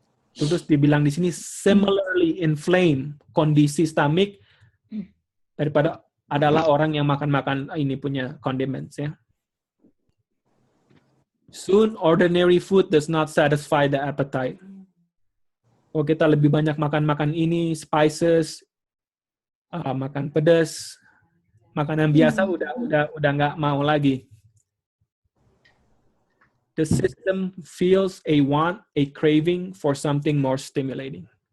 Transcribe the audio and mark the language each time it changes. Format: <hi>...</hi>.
<id>Terus dibilang di sini</id> <en>similarly inflamed</en> <id>kondisi stomach daripada adalah orang yang makan ini punya condiments ya.</id> <en>Soon ordinary food does not satisfy the appetite.</en> <id>Kalau kita lebih banyak makan ini spices, makan pedas, makanan biasa udah nggak mau lagi.</id> <en>The system feels a want, a craving for something more stimulating.</en>